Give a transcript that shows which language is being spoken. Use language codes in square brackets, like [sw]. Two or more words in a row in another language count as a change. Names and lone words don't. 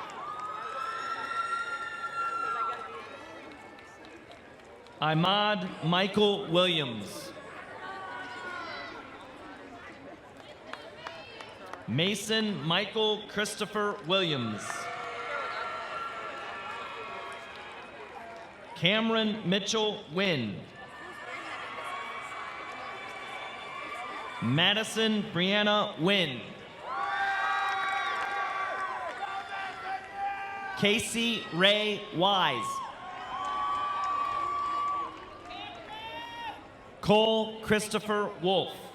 [en] Imad Michael Williams. Mason Michael Christopher Williams. Cameron Mitchell Wynn. Madison Brianna Wynn. Casey Ray Wise. Cole Christopher Wolf.